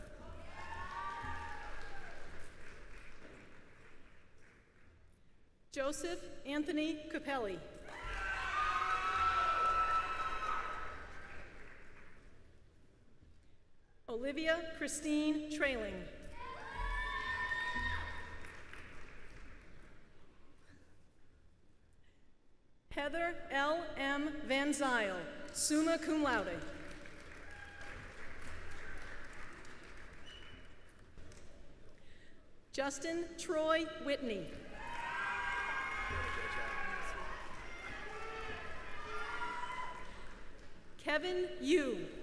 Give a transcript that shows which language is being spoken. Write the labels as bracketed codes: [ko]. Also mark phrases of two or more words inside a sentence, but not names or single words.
[en] Joseph Anthony Capelli. Olivia Christine Trailing. Heather L. M. Van Zyl, [la] summa cum laude. [en] Justin Troy Whitney. Kevin Yu.